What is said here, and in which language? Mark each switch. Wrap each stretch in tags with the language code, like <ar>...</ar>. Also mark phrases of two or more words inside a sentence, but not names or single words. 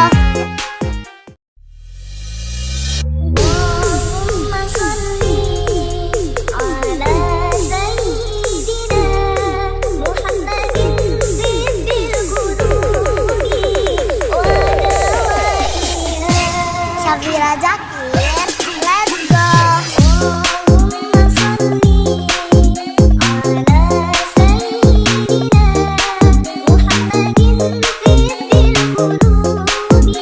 <ar>اللهم صل على سيدنا محمد طب القلوب ودوائها.</ar> <en>Syafira Zakir, let's go.</en> <ar>اللهم صل على سيدنا محمد طب القلوب</ar>